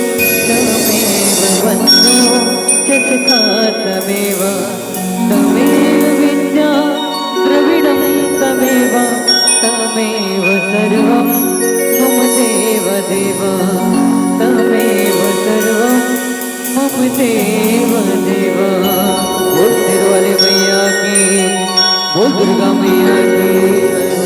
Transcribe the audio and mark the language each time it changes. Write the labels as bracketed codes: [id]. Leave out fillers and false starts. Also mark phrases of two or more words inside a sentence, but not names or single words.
[sa] बन्धु च सखा तमेव विद्या द्रविणं तमेव सर्वं मम देव देव तमेव सर्वं मम देव देव। [hi] बोल शेर वाले मैया की, बोल दुर्गा मैया की।